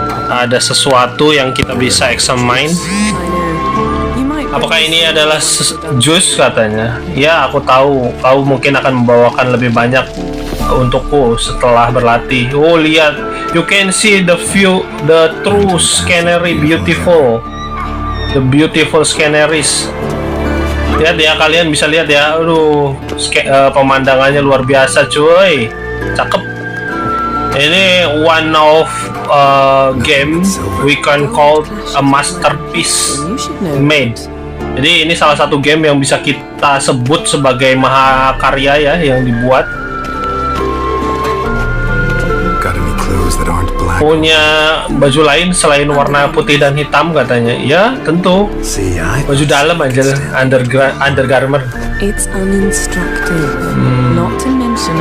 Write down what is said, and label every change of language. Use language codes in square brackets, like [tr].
[id] Ada sesuatu yang kita bisa examine. [en] I know. You might [id] Apakah ini adalah jus katanya? Ya, aku tahu. Kau mungkin akan membawakan lebih banyak untukku setelah berlatih. Oh, lihat. [en] You can see the view, the true scenery beautiful. The beautiful sceneries. [id] Lihat ya, kalian bisa lihat ya. Aduh, pemandangannya luar biasa, cuy. Cakep. Ini [en] one of game we can call a masterpiece you should know. made. [id] Jadi ini salah satu game yang bisa kita sebut sebagai mahakarya ya, yang dibuat. [en] Got any clothes that aren't black? [id] Punya baju lain selain warna putih dan hitam katanya. Ya, tentu. [en] See, I [id] Baju dalam aja, undergarment. [en] It's uninstructive, not to mention